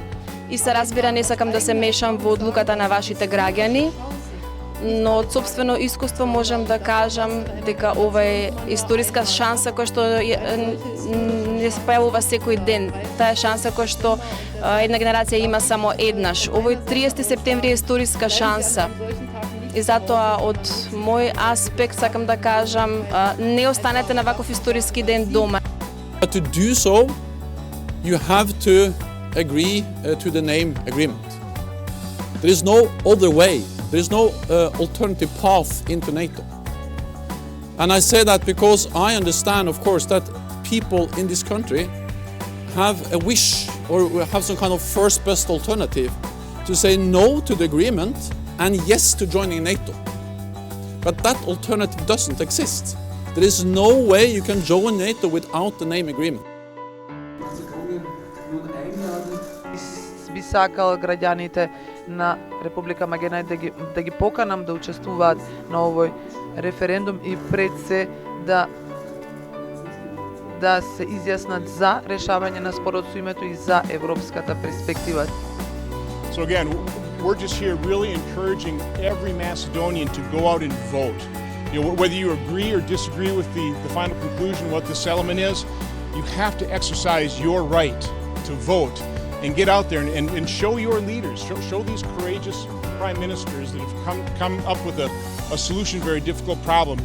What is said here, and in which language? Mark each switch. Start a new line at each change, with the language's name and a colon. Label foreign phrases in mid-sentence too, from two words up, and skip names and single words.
Macedonian: И се разбира, не сакам да се мешам во одлуката на вашите граѓани, но од собствено искуство можам да кажам дека ова е историска шанса која што не се појавува секој ден. Таа е шанса која што една генерација има само еднаш. Овој 30 септември е историска шанса. И затоа од мој аспект сакам да кажам, не останете на ваков историски ден дома.
English: But to do so, you have to agree to the name agreement. There is no other way. There is no alternative path into NATO. And I say that because I understand, of course, that people in this country have a wish or have some kind of first best alternative to say no to the agreement and yes to joining NATO. But that alternative doesn't exist. There is no way you can join NATO without the name agreement.
Macedonian: Би сакал граѓаните на Република Македонија да ги поканам да учествуваат на овој референдум и пред се да се изјаснат за решавање на спорот со името и за европската перспектива.
English: So again, we're just here really encouraging every Macedonian to go out and vote. You know, whether you agree or disagree with the final conclusion, what the settlement is, you have to exercise your right to vote and get out there and show your leaders, show these courageous prime ministers that have come up with a solution to a very difficult problem.